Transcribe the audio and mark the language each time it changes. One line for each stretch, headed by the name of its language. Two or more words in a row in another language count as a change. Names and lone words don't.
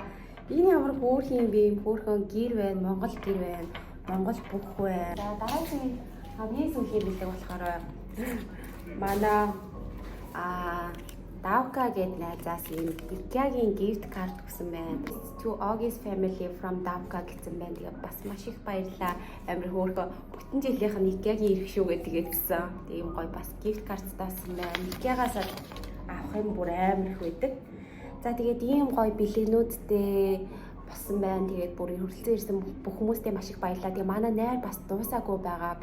Mongolian: Энэ ямар хөөрхөн юм бэ? Хөөрхөн гэр байна, Монгол гэр байна, Монгол бүх байна. За дараагийн хамгийн сүүлийн бэлэг болохоор манай Давка гэдэг найзаас ийм IKEA-гийн
English: gift card
Mongolian: өгсөн байна.
English: To August family from Davka
Mongolian: гэсэн байна. Тэгээ бас маш их баярлалаа. Амар хөөрхөн бүтэн жилийнх нь IKEA-гийн ирэх шүү гэдэг гэсэн. Тийм гоё бас
English: gift card
Mongolian: таасан байна. IKEA-гаас авах юм бүр амар их байдаг. За тэгээд ийм гоё бэлэгнүүдтэй болсон байна. Тэгээд бүр хөрөлцөн ирсэн бүх хүмүүстээ маш их баярлалаа. Тэгээ манай найр бас дуусаагүй байгаа.